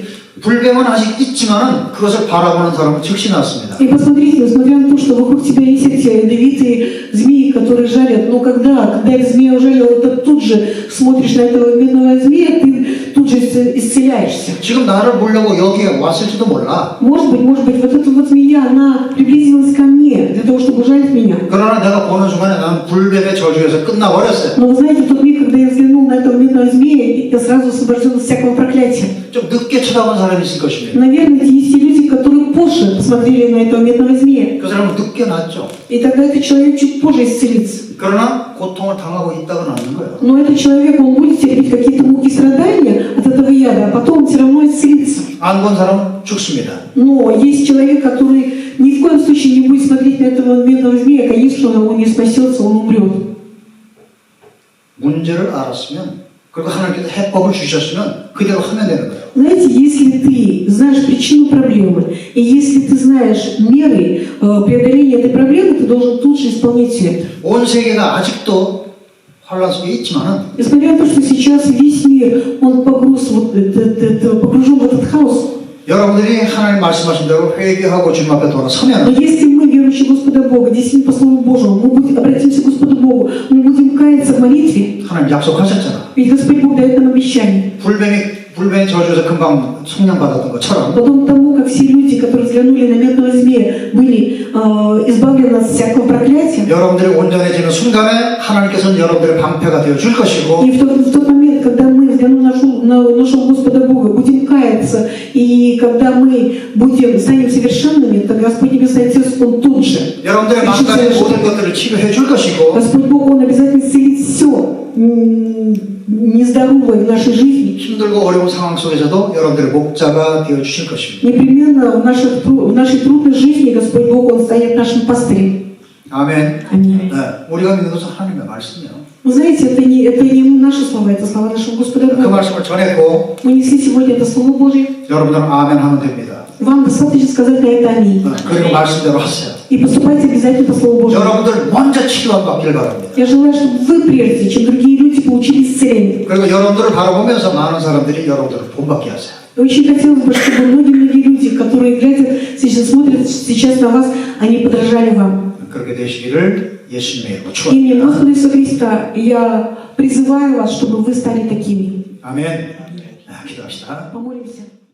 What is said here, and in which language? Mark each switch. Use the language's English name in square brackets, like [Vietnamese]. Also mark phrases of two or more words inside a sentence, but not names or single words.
[Korean] 불뱀은 아직 있지만은 그것을 바라보는 사람은 즉시 났습니다. [Russian] И посмотрите, несмотря на то, что вокруг тебя есть эти ядовитые змеи, которые жалят, но когда эта змея ужалила, ты тут же смотришь на этого медного змея, ты тут же исцеляешься. [Korean] 지금 나를 보려고 여기에 왔을지도 몰라. [Russian] Может быть, вот эта вот змея, она приблизилась ко мне для того, чтобы ужалить меня. [Korean] 그러나 내가 보는 순간에 나는 불뱀의 저주에서 끝나버렸어요. [Russian] Но вы знаете, в тот миг, когда я взглянул на этого медного змея, я сразу освобожден от всякого проклятия. [Korean] 좀 늦게 쳐다본 사람이 있을 것입니다. [Russian] Наверное, есть и люди, которые позже посмотрели на этого медного змея. [Korean] 그 사람은 늦게 낫죠. [Russian] И тогда этот человек чуть позже исцелится. [Korean] 그러나 고통을 당하고 있다고는 않는 거예요. [Russian] Но этот человек, он будет терпеть какие-то муки страдания от этого яда, а потом он все равно исцелится. [Korean] 안 본 사람은 죽습니다. [Russian] Но есть человек, который ни в коем случае не будет смотреть на этого медного змея, конечно, он не спасется, он умрет. [Korean] 문제를 알았으면 그리고 하나님께서 해법을 주셨으면 그대로 하면 되는 거예요. [Russian] Знаете, если ты знаешь причину проблемы, и если ты знаешь меры преодоления этой проблемы, ты должен тут же исполнять все это. [Korean] 온 세계가 아직도 환란 속에 있지만은 [Russian] Несмотря на то, что сейчас весь мир, он погружен в этот хаос, [Korean] 여러분들이 하나님 말씀하신 대로 회개하고 주님 앞에 [Russian] но [Korean] 돌아서면 [Russian] если мы, верующие Господа Бога, действительно по Слову Божьему, мы будем обратимся к Господу Богу, мы будем каяться в молитве, [Korean] 하나님 약속하셨잖아. [Russian] ведь Господь Бог дает нам обещание. [Korean] 불뱀의 저주에서 금방 속량받았던 것처럼 [Russian] Подобно тому, как все люди, которые взглянули на медного змея, были избавлены от всякого проклятия, [Korean] 여러분들이 온전해지는 순간에 하나님께서는 여러분들의 방패가 되어 줄 것이고 [Russian] и в тот момент, когда мы взглянем на нашего Господа Бога, будем каяться, и когда мы станем совершенными, то Господь Небесный Отец, Он тут же [Korean] 여러분들의 [Russian] решит [Korean] 마음가짐 [Russian] совершенно. [Korean] 모든 것들을 치료해 줄 것이고 [Russian] Господь Бог, Он обязательно исцелит все нездоровое в нашей жизни. [Korean] 힘들고 어려운 상황 속에서도 여러분들의 목자가 되어 주실 것입니다. [Russian] Непременно в нашей трудной жизни Господь Бог, Он станет нашим пастырем. [Korean] 아멘. [Russian] Аминь. [Korean] 네, 우리가 믿는 것은 하나님의 말씀이에요. [Russian] Вы знаете, это не наши слова, это слова нашего Господа [Korean] 그 [Russian] Бога. [Korean] 말씀을 전했고 [Russian] Мы несли сегодня это Слово Божье. [Korean] 여러분들은 아멘 하면 됩니다. [Russian] Вам достаточно сказать на это аминь. [Korean] 그리고 말씀대로 하세요. [Russian] И поступайте обязательно по Слову Божьему. [Korean] 여러분들 먼저 치료함 받기를 바랍니다. [Russian] Я желаю, чтобы вы, прежде чем другие люди, получили исцеление. [Korean] 그리고 여러분들을 바라보면서 많은 사람들이 여러분들을 본받게 하세요. [Russian] И очень хотелось бы, чтобы многие люди, которые смотрят сейчас на вас, они подражали вам. [Korean] 그렇게 되시기를 예수님의 이름으로 [Russian] Именем [Korean] 축원합니다. [Russian] Господа Иисуса Христа я призываю вас, чтобы вы стали такими. [Korean] 아멘. 기도합시다. [Russian] Помолимся.